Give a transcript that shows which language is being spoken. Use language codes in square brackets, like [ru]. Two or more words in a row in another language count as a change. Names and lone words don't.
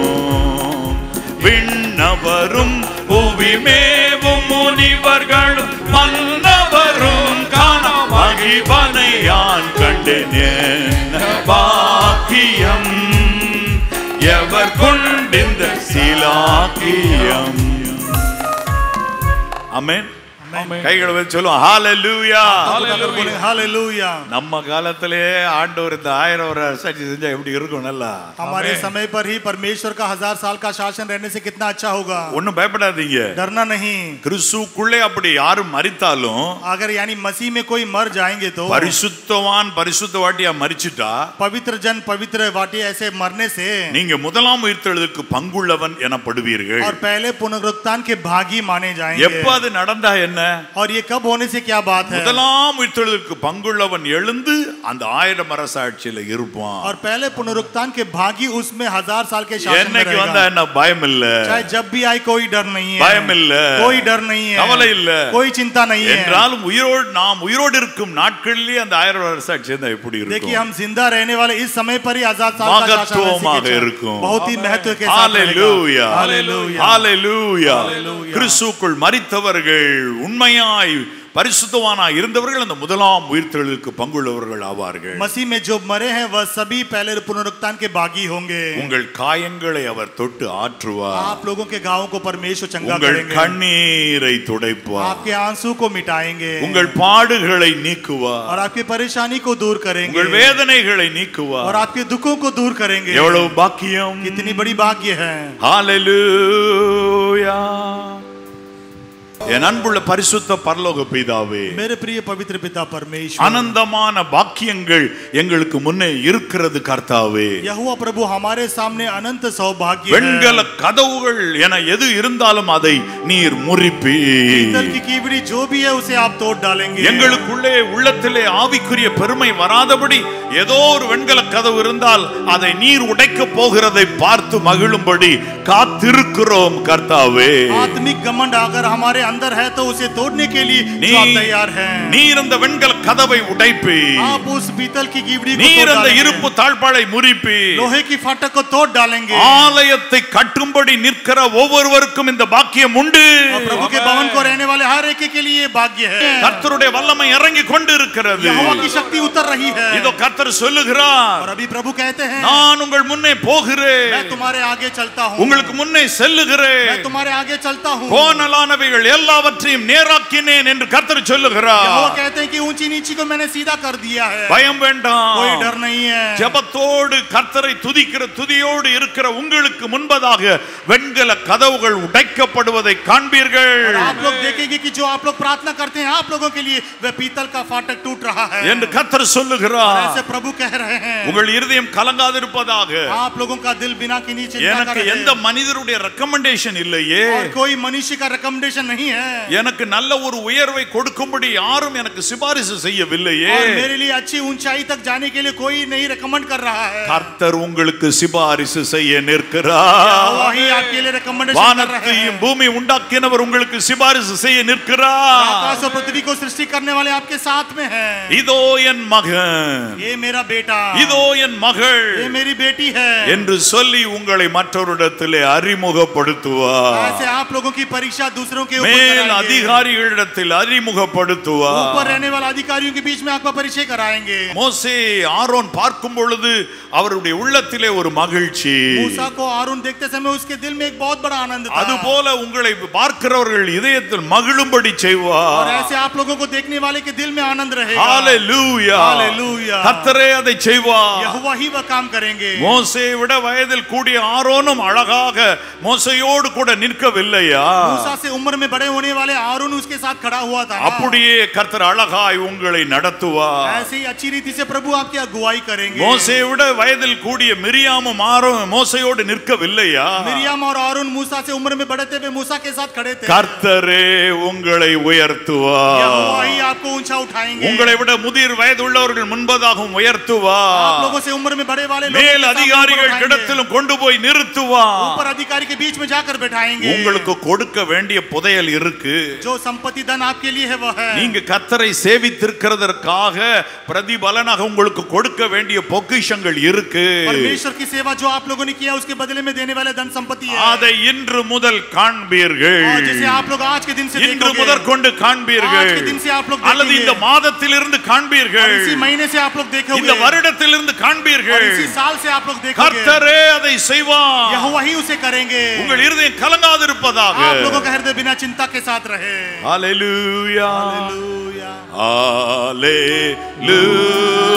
[ta] விண்ணவரும் புவிமேவும் முனிவர்களும் மன்னவரும் காண மகிபனையான் கண்டேன் என்ன பாக்கியம், எவர் கொண்டிந்த சிலாக்கியம். ஆமென். கைகளை வச்சு சொல்லுவோம் ஹalleluya. [hi] हालेलुया। [ta] நம்ம காலத்திலே ஆண்டவர் இந்த 1000 வருட அரசாட்சி செஞ்சா எப்படி இருக்கும்? நல்லா [hi] हमारे समय पर ही परमेश्वर का 1000 साल का शासन रहने से कितना अच्छा होगा। [ta] ஒண்ணும் பயப்படாதீங்க, [hi] डरना नहीं। [ta] கிறிஸ்துவுக்குள்ளே அப்படி யாரும் மரித்தாலும், [hi] अगर यानी मसीह में कोई मर जाएंगे तो, [ta] பரிசுத்தவான் பரிசுத்தவாட்டியா மரிச்சிட்டா, [hi] पवित्र जन पवित्र वाटी ऐसे मरने से [ta] நீங்க முதலாம் உயிர்த்தெழுதலுக்கு பங்குள்ளவன் எனப்படுவீர்கள். [hi] और पहले पुनरुत्थान के भागी माने जाएंगे। [ta] எப்ப அது நடந்தா என்ன? [hi] और ये कब होने से क्या बात है? [ta] முதலாம் உயிர்த்தெழுதலுக்கு பங்குள்ளவன் எழுந்து அந்த 1000 அரசாட்சியில இருப்பான். [hi] और पहले पुनरुत्थान के भागी उसमें 1000 साल के शासन में [ta] என்னைக்கு வந்தா [hi] रहेगा। [ta] என்ன? பயம் இல்ல, [hi] चाहे जब भी आए कोई डर नहीं है, [ta] பயம் இல்ல, [hi] कोई डर नहीं है, [ta] கவலை இல்ல, [hi] कोई चिंता नहीं है। [ta] என்றாலும் நாம் உயிரோடு இருக்கும் நாட்களிலே அந்த 1000 அரசாட்சி இருந்தா எப்படி இருக்கும்? [hi] देखिए हम जिंदा रहने वाले इस समय पर ही 1000 साल का शासन [ta] மகத்துவமாக இருக்கும். [hi] बहुत ही महत्व के साथ [ta] ஹalleluya, [hi] हालेलुया। [ta] ஹalleluya. கிறிஸ்துவுக்குள் மரித்தவர்கள் உண்மையாய் பரிசுத்தவானாய் இருந்தவர்கள் அந்த முதலாம் உயிர்த்தெழுதலுக்கு பங்குள்ளவர்கள் ஆவார்கள். [hi] मसीह में जो मरे हैं वह सभी पहले पुनरुत्थान के भागी होंगे। [ta] உங்கள் காயங்களை அவர் தொட்டு ஆற்றுவார். [hi] आप लोगों के घावों को परमेश्वर चंगा [ta] உங்கள் [hi] करेंगे। [ta] கண்ணீரை துடைப்பார். [hi] आपके आंसू को मिटाएंगे [ta] உங்கள் பாடுகளை நீக்குவார். [hi] और आपकी परेशानी को दूर करेंगे [ta] உங்கள் வேதனைகளை நீக்குவார். [hi] और आपके दुखों को दूर करेंगे। [ta] எவ்வளவு பாக்கியம், [hi] कितनी बड़ी भाग्य है। [ta] ஹalleluya. என் அன்புள்ள பரிசுத்த பரலோக பிதாவே, [hi] मेरे प्रिय पवित्र पिता परमेश्वर, [ta] அனந்தமான பாக்கியங்கள் எங்களுக்கு முன்னே இருக்கிறது கர்த்தாவே. [hi] यहोवा प्रभु हमारे सामने अनंत सौभाग्य है. [ta] வெண்கல கதவுகள் என எது இருந்தாலும் அதை நீர் முறிப்பீர். [hi] पीतल की कीवड़ी जो भी है उसे आप तोड़ डालेंगे. [ta] எங்களுக்குள்ளே உள்ளத்திலே ஆவிக்குரிய பெருமை வராதபடி ஏதோ ஒரு வெண்கல கதவு இருந்தால் அதை நீர் உடைக்க போகிறதை பார்த்து மகிழும்படி காத்திருக்கிறோம் கர்த்தாவே. [hi] आत्मिक घमंड अगर हमारे अंदर है तो उसे तोड़ने के लिए जो आप तैयार हैं. [ta] நீர் அந்த வெண்கல கதவை உடைப்பீர். [hi] आप उस पीतल की कीवड़ी को [ta] நீர் [hi] तोड़ [ta] அந்த [hi] डालेंगे. [ta] இருப்பு தாழ்பாளை முறிப்பீர். [hi] लोहे की फाटक को तोड़ डालेंगे. [ta] ஆலயத்தை கட்டும்படி நிற்கிற ஒவ்வொருவருக்கும் இந்த பாக்கியம் உண்டு. [hi] प्रभु के भवन को रहने वाले हर एक के लिए भाग्य है. [ta] கர்த்தருடைய வல்லமை இறங்கி கொண்டிருக்கிறது. [hi] यहोवा की शक्ति उतर रही है. [ta] இதோ கர்த்தர் சொல்லுகிறார், [hi] और अभी प्रभु कहते हैं, [ta] நான் உங்கள் முன்னே போகிறேன், [hi] मैं तुम्हारे आगे चलता हूँ. [ta] உங்களுக்கு முன்னே செல்லுகிறேன், [hi] मैं तुम्हारे आगे चलता हूँ. [ta] கோணலானவைகள் எல்லாவற்றையும் நேராக்கினேன் என்று கர்த்தர் [hi] यहोवा [ta] சொல்லுகிறார். [hi] कहते हैं कि ऊंची नीची को मैंने सीधा कर दिया है. [ta] பயம் வேண்டாம். [hi] कोई डर नहीं है. [ta] ஜெபத்தோடு கர்த்தரை துதிக்கிற துதியோடு இருக்கிற உங்களுக்கு முன்பதாக வெண்கல கதவுகள் உடைக்கப்படுவதை காண்பீர்கள். [hi] और आप लोग देखेंगे कि जो आप लोग प्रार्थना करते हैं आप लोगों के लिए वह पीतल का फाटक टूट रहा है. [ta] என்று கர்த்தர் சொல்லுகிறார். [hi] ऐसे प्रभु कह रहे हैं, [ta] உங்கள் இருதயம் கலங்காதிருப்பதாக. [hi] आप लोगों का दिल बिना किन्हीं चिंता [ta] எனக்கு [hi] करे. [ta] எந்த மனிதருடைய ரெக்கமெண்டேஷன் இல்லையே, [hi] और कोई मनुष्य का रिकमेंडेशन नहीं है. [ta] எனக்கு நல்ல ஒரு உயர்வை கொடுக்கும்படி யாரும் எனக்கு சிபாரிசு செய்யவில்லையே. [hi] और मेरे लिए अच्छी ऊंचाई तक जाने के लिए कोई नहीं रिकमेंड कर रहा है. [ta] கர்த்தர் உங்களுக்கு சிபாரிசு செய்ய நிற்கிறார். [hi] वही आपके लिए रिकमेंडेशन कर रहे [ta] வானத்தையும் [hi] हैं. [ta] பூமி உண்டாக்கினவர் உங்களுக்கு சிபாரிசு செய்ய நிற்கிறார். [hi] आकाश और पृथ्वी को सृष्टि करने वाले आपके साथ में हैं. [ta] இதோ என் மகன், [hi] ये मेरा बेटा, [ta] இதோ என் மகள் [hi] ये मेरी बेटी है. [ta] என்று சொல்லி உங்களை மற்றவரிடத்திலே அறிமுகப்படுத்துவார். [hi] ऐसे आप लोगों की परीक्षा दूसरों के ऊपर [ta] மேல் [hi] कराएंगे. [ta] அதிகாரிகளிடத்தில் அறிமுகப்படுத்துவார். [hi] ऊपर रहने वाले अधिकारियों के बीच में आपका परिचय कराएंगे. [ta] மோசே ஆரோன் பார்க்கும் பொழுது அவருடைய உள்ளத்திலே ஒரு மகிழ்ச்சி. [hi] मूसा को आरून देखते समय उसके दिल में एक बहुत बड़ा आनंद था. [ta] அதுபோல உங்களை பார்க்கிறவர்கள் இதயத்தில் மகிழும்படி [hi] और [ta] செய்வார். [hi] ऐसे आप लोगों को देखने वाले के दिल में आनंद रहेगा. [ta] ஹalleluya, [hi] हालेलूया. [ta] கர்த்தரே அதை செய்வார். [hi] यहोवा ही वह काम करेंगे. [ta] மோசேயை விட வயதில் கூடிய ஆரோனும் அழகாக மோசேயோடு கூட நிற்கவில்லையா? [hi] मूसा से उम्र में बड़े होने वाले आरून उसके साथ खड़ा हुआ था. [ta] அப்படியே கர்த்தர் அழகாய் உங்களை நடத்துவார். [hi] ऐसे ही अच्छी रीति से प्रभु आपकी अगुवाई करेंगे. [ta] மோசேயை விட வயதில் கூடிய மிரியாமும் மோசேயோடு நிற்கவில்லையா? [hi] मिरियम और आरून मूसा से उम्र में बड़े थे, वे मूसा के साथ खड़े थे. [ta] கர்த்தரே உங்களை உயர்த்துவார். [hi] यहोवा ही आपको ऊंचा उठाएंगे. [ta] உங்களை விட முதிர் வயது உள்ளவர்கள் முன்பதாகவும் [hi] आप [ta] உயர்த்துவார். [hi] लोगों से उम्र में बड़े वाले लोग [ta] மேல் அதிகாரிகள் இடத்திலும் கொண்டு போய் நிறுத்துவார். [hi] ऊपर अधिकारी के बीच में जाकर बैठाएंगे. [ta] உங்களுக்கு கொடுக்க வேண்டிய புதையல் இருக்கு. [hi] जो संपत्ति धन आपके लिए है वह है. [ta] நீங்க கர்த்தரை சேவித்திருக்கிறதற்காக பிரதிபலனாக உங்களுக்கு கொடுக்க வேண்டிய பொக்கிஷங்கள் இருக்கு. [hi] परमेश्वर की सेवा जो आप लोगों ने किया उसके बदले में देने वाले धन संपत्ति है. [ta] அதை இன்று முதல் காண்பீர்கள். [hi] और जिसे आप लोग आज के दिन से [ta] இன்று [hi] देखोगे. [ta] முதல் கொண்டு காண்பீர்கள். [hi] आज के दिन से आप लोग [ta] அல்லது [hi] देखेंगे. [ta] இந்த மாதத்திலிருந்து காண்பீர்கள். [hi] और इसी महीने से आप लोग देखोगे. [ta] இந்த வருடத்திலிருந்து [hi] और [ta] காண்பீர்கள். [hi] इसी साल से आप लोग देखोगे. [ta] கர்த்தரே அதை செய்வார். [hi] यहोवा ही उसे करेंगे. [ta] உங்கள் இருதயம் கலங்காதிருப்பதாக. [hi] आप लोगों का हृदय बिना चिंता के साथ रहे. [ta] ஹalleluya, [hi] हालेलूया. [ta] ஹalleluya.